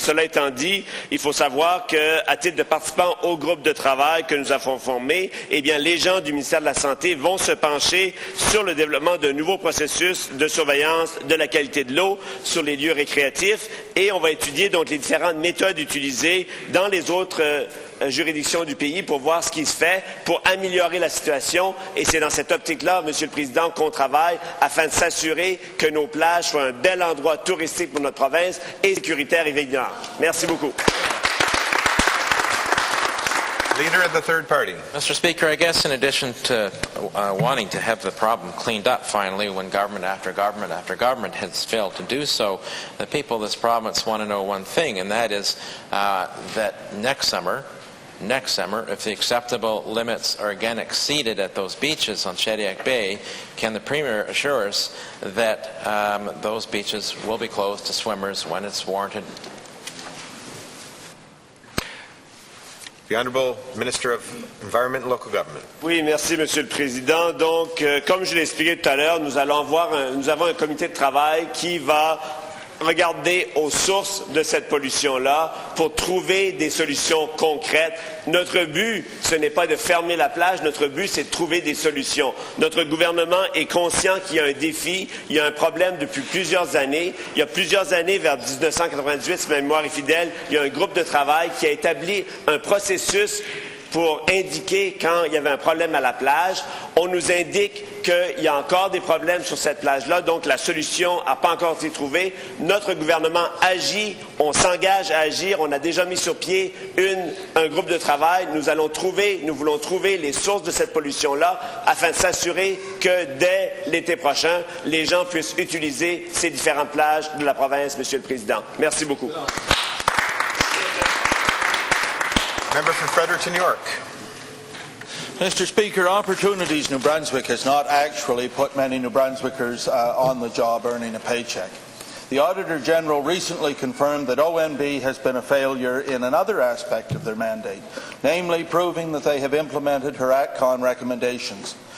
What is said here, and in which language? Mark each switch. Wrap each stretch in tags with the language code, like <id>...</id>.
<fr>Cela étant dit, il faut savoir qu'à titre de participant au groupe de travail que nous avons formé, eh bien, les gens du ministère de la Santé vont se pencher sur le développement de nouveaux processus de surveillance de la qualité de l'eau sur les lieux récréatifs et on va étudier donc les différentes méthodes utilisées dans les autres juridictions du pays pour voir ce qui se fait pour améliorer la situation. Et c'est dans cette optique-là, Monsieur le Président, qu'on travaille afin de s'assurer que nos plages soient un bel endroit touristique pour notre province et sécuritaire évidemment. Merci beaucoup.</fr> <en>Leader of the Third Party. Mr. Speaker, I guess in addition to wanting to have the problem cleaned up finally when government after government after government has failed to do so, the people of this province want to know one thing, and that is that next summer, if the acceptable limits are again exceeded at those beaches on Shediac Bay, can the Premier assure us that those beaches will be closed to swimmers when it's warranted? The Honourable Minister of Environment and Local Government.</en> <fr>Oui, merci, Monsieur le Président. Donc, comme je l'ai expliqué tout à l'heure, nous avons un comité de travail qui va regarder aux sources de cette pollution-là pour trouver des solutions concrètes. Notre but, ce n'est pas de fermer la plage, notre but, c'est de trouver des solutions. Notre gouvernement est conscient qu'il y a un défi, il y a un problème depuis plusieurs années. Il y a plusieurs années, vers 1998, si ma mémoire est fidèle, il y a un groupe de travail qui a établi un processus pour indiquer quand il y avait un problème à la plage. On nous indique qu'il y a encore des problèmes sur cette plage-là, donc la solution n'a pas encore été trouvée. Notre gouvernement agit, on s'engage à agir, on a déjà mis sur pied un groupe de travail. Nous voulons trouver les sources de cette pollution-là afin de s'assurer que dès l'été prochain, les gens puissent utiliser ces différentes plages de la province, Monsieur le Président. Merci beaucoup.</fr> <en>Member for Fredericton, York. Mr. Speaker, Opportunities New Brunswick has not actually put many New Brunswickers on the job earning a paycheck. The Auditor General recently confirmed that ONB has been a failure in another aspect of their mandate, namely proving that they have implemented her ATCON recommendations.</en>